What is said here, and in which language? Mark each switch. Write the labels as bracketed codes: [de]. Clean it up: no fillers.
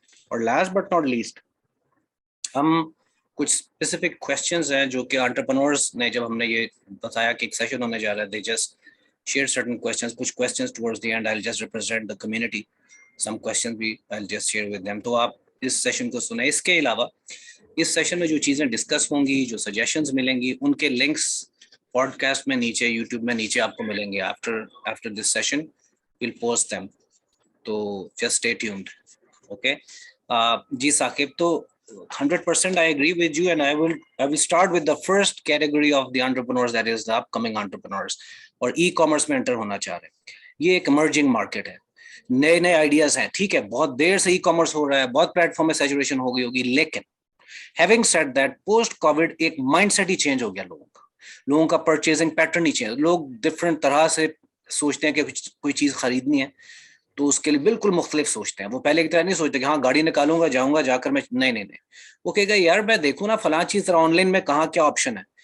[ur] اور last but not least, ہم کچھ اسپیسیفک کوشچنز ہیں جو کہ انٹرپرنورز نے, جب ہم نے یہ بتایا کہ ایک سیشن ہونے جا رہا ہے, [en] they just shared certain questions, [ur] کچھ [en] questions towards the end I'll just represent the community, some questions [ur] بھی [en] I'll just share with them. [ur] تو آپ اس سیشن کو سنیں. اس کے علاوہ اس سیشن میں جو چیزیں ڈسکس ہوں گی, جو سجیشنز ملیں گی, ان کے لنکس پوڈ کاسٹ میں نیچے, یوٹیوب میں نیچے آپ کو ملیں گے. [en] after this session we'll post them, تو just stay tuned. Okay. جی ثاقب, تو 100% I agree with you, and I will start with the first category of the entrepreneurs, that is the upcoming entrepreneurs, [ur] اور e commerce میں inter ہونا چاہ رہے ہیں. یہ ایک ایمرجنگ مارکیٹ ہے, نئے نئے آئیڈیاز ہیں, ٹھیک ہے, بہت دیر سے ای کامرس ہو رہا ہے, بہت پلیٹ فارم میں سیچوریشن ہو گئی ہوگی, لیکن having said that post Covid ایک مائنڈ سیٹ ہی چینج ہو گیا لوگوں کا پرچیزنگ پیٹرن ہی چینج. لوگ ڈفرینٹ طرح سے سوچتے ہیں کہ کوئی چیز خریدنی ہے تو اس کے لیے بالکل مختلف سوچتے ہیں. وہ پہلے کی طرح نہیں سوچتے کہ ہاں گاڑی نکالوں گا, جاؤں گا, جا کر میں نہیں, وہ کہے گا یار میں دیکھوں نا فلاں چیز ذرا آن لائن میں کہاں کیا آپشن ہے.